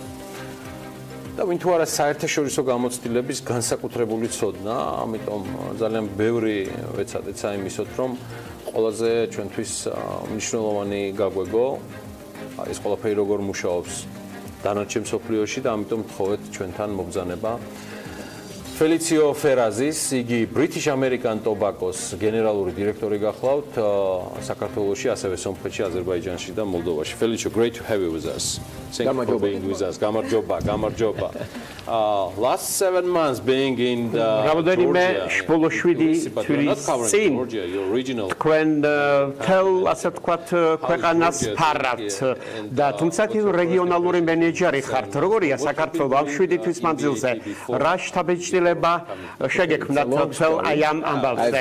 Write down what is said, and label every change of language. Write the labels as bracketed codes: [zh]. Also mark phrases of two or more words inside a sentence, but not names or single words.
[ka] და ვინ თუ არა საერთაშორისო გამოცდილების განსაკუთრებული ცოდნა, ამიტომ ძალიან ბევრი ვეცადეცა იმისოთ, რომ ყველაზე ჩვენთვის მნიშვნელოვანი გაგვეგო ეს ყველაფერი როგორ მუშაობს დანარჩენ მსოფლიოში და ამიტომ ვთხოვეთ ჩვენთან მობრძანება Felicio Ferrazis, იგი British American Tobacco-ს გენერალური დირექტორი გახლავთ საქართველოში, ასევე სომხეთში, აზერბაიჯანში და მოლდოვაში. [en] Felicio, great to have you with us. Thank you for being with us. Gamarjoba. Last 7 months being in Georgia. [ka] თქვენ თელ ასე ვთქვათ ქვეყანას ფარავთ და თუმცა რეგიონალური მენეჯერი ხართ. როგორია საქართველოს ამ 7 თვის მანძილზე? რა შთაბეჭდილება შეგექმნათ თელ აი ამ ამბავზე?